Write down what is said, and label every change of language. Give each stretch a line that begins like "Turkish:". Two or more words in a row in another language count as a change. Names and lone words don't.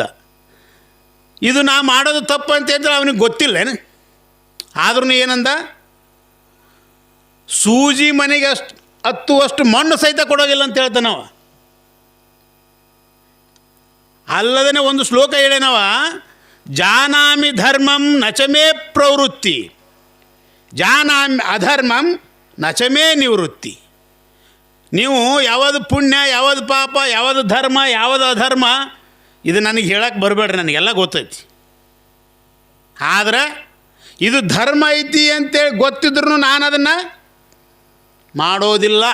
Kannada: ಇದು ನಾ ಮಾಡೋದು ತಪ್ಪು ಅಂತ ಹೇಳಿದ್ರೆ ಅವನಿಗೆ ಗೊತ್ತಿಲ್ಲೇನು? ಆದ್ರೂ ಏನಂದ? ಸೂಜಿ ಮನೆಗೆ ಹತ್ತುವಷ್ಟು ಮಣ್ಣು ಸಹಿತ ಕೊಡೋಗಿಲ್ಲ ಅಂತ ಹೇಳ್ತಾನೆ ನಾವು. ಅಲ್ಲದೇ ಒಂದು ಶ್ಲೋಕ ಹೇಳೇನವ,
Sanskrit: ಜಾನಾಮಿ ಧರ್ಮಂ ನಚಮೇ ಪ್ರವೃತ್ತಿ, ಜಾನಾಮಿ ಅಧರ್ಮಂ ನಚಮೇ ನಿವೃತ್ತಿ.
Kannada: ನೀವು ಯಾವುದು ಪುಣ್ಯ, ಯಾವುದು ಪಾಪ, ಯಾವುದು ಧರ್ಮ, ಯಾವುದು ಅಧರ್ಮ, ಇದು ನನಗೆ ಹೇಳಕ್ಕೆ ಬರಬೇಡ್ರಿ, ನನಗೆಲ್ಲ ಗೊತ್ತೈತಿ. ಆದರೆ ಇದು ಧರ್ಮ ಐತಿ ಅಂತೇಳಿ ಗೊತ್ತಿದ್ರು ನಾನು ಅದನ್ನು ಮಾಡೋದಿಲ್ಲ.